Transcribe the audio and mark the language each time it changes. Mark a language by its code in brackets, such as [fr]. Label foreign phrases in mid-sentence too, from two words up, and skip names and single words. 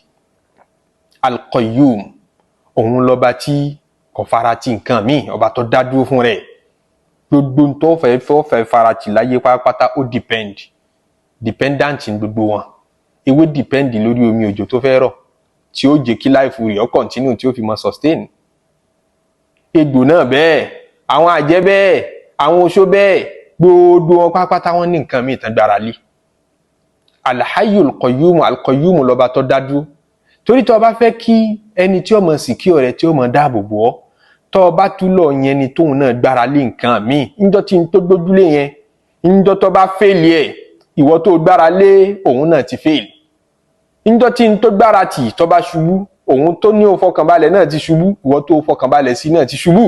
[yo] Al-qayyum òun lọ́ba tí kò fara ti nǹkan míì ọba tó dá dúró fún rẹ̀ gbogbo tó fẹ́ farati láyé pátápátá ó dependent ní gbogbo wọn ewé depend lórí omi òjò tó fẹ́ rọ̀ tí ó jẹ́ kí life rẹ̀ ó continue tí ó fi mọ sustain. Egbò náà bẹ́ẹ̀ àwọn àjẹ́ bẹ́ẹ̀ àwọn oṣó bẹ́ẹ̀ gbogbo wọn pátápátá wọn ní nǹkan míì tán gbára lé. [ar] الحي القيوم القيوم [yo] lọ́ba tó dá dúró torí tó bá fẹ́ kí ẹni tí ó mọ secure rẹ̀ tí ó mọ dáàbò bò ọ́ tó bá tú lọ yẹn ni tóun náà gbára lé nǹkan míì níjọ́ tí n tó gbójúlé yẹn níjọ́ tó bá fẹ́ẹ̀lì ẹ̀ ìwọ tó gbára lé òun náà ti fẹ́ẹ̀lì níjọ́ tí n tó gbára tì tó bá ṣubú òun tó ní òfọkànbalẹ̀ náà ti ṣubú ìwọ tó fọkànbalẹ̀ sí náà ti ṣubú.